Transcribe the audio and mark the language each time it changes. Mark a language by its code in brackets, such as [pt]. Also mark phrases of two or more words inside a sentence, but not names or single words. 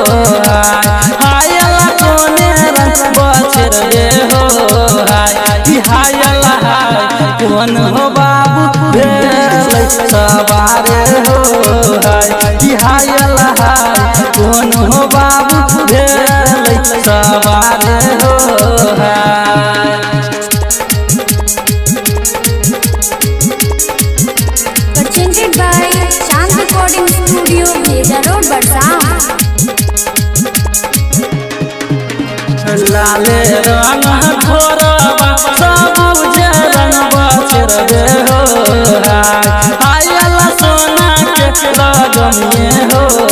[bho] हायला कोने रंगवा छेड़बे हो हायला कौन हो बाबू भेलै सवारे हो हायला कौन हो बाबू भेलै सवारे हो [en] Presented by Shant Recording Studio, Bheda Road, Barsa. [bho] लाले रंग घोरवा सबुज रंगवा छेड़बे हो हायला सोना के लगमे हो